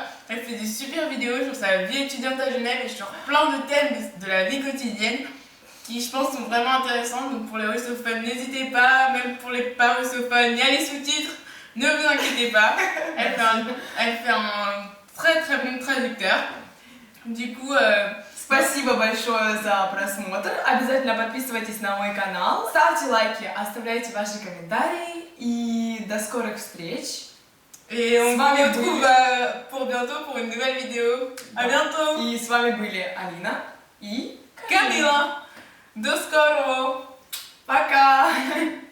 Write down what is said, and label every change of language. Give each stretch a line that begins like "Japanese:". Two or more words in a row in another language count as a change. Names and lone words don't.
French: Elle fait des super vidéos sur sa vie étudiante à Genève et sur plein de thèmes de la vie quotidienne qui, je pense, sont vraiment intéressants. Donc pour les russophones, n'hésitez pas, même pour les pas russophones, il y a les sous-titres, ne vous inquiétez pas. Elle fait un très très bon traducteur. Du coup,
Russian: Спасибо большое за просмотр. Обязательно подписывайтесь на мой канал, ставьте лайки, оставляйте ваши комментарии и до скорых встреч.
French: et on
Russian: С вами
French: se retrouve
Russian: были-
French: pour bientôt pour une nouvelle vidéo. À bientôt.
Russian: И с вами были Алина и Camila, до скоро. Пока!